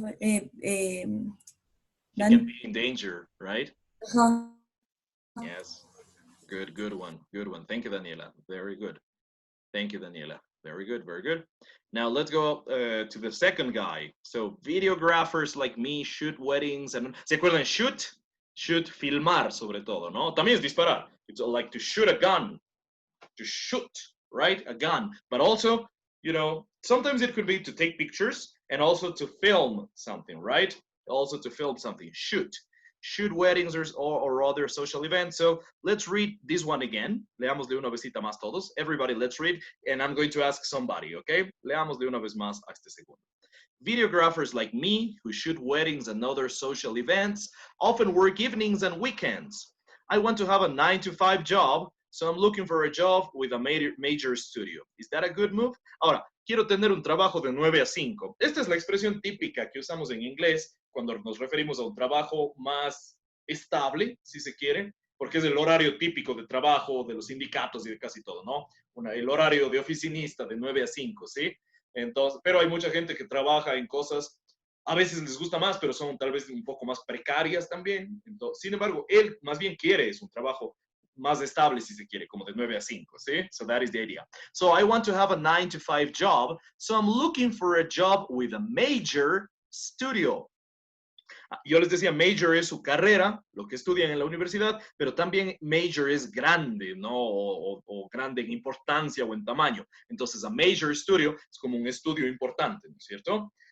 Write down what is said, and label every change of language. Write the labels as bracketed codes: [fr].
[en] He can be in danger, right? Yes. Good one. Thank you, Daniela. Very good. Thank you, Daniela. Very good. Now let's go to the second guy. So videographers like me shoot weddings and [es] ¿se acuerdan? Shoot, filmar sobre todo, ¿no? También es disparar. [en] It's like to shoot a gun. To shoot. right? A gun. But also, you know, sometimes it could be to take pictures and also to film something, right? Also to film something, shoot weddings or other social events. So let's read this one again. [es] Leámosle una vecita más todos. [en] Everybody, let's read. And I'm going to ask somebody, okay? [es] Leámosle una vez más a este segundo. [en] Videographers like me, who shoot weddings and other social events, often work evenings and weekends. I want to have a 9-to-5 job, so I'm looking for a job with a major studio. Is that a good move? [es] Ahora, quiero tener un trabajo de 9 a 5. Esta es la expresión típica que usamos en inglés cuando nos referimos a un trabajo más estable, si se quiere, porque es el horario típico de trabajo de los sindicatos y de casi todo, ¿no? El horario de oficinista de 9 a 5, ¿sí? Entonces, pero hay mucha gente que trabaja en cosas, a veces les gusta más, pero son tal vez un poco más precarias también. Entonces, sin embargo, él más bien quiere es un trabajo más estable, si se quiere, como de 9 a 5, ¿sí? [en] So that is the idea. So I want to have a 9-to-5 job, so I'm looking for a job with a major studio. [es] Yo les decía, major es su carrera, lo que estudian en la universidad, pero también major es grande, ¿no? O grande en importancia o en tamaño. Entonces, [en] a major studio [es] es como un estudio importante, ¿no es cierto?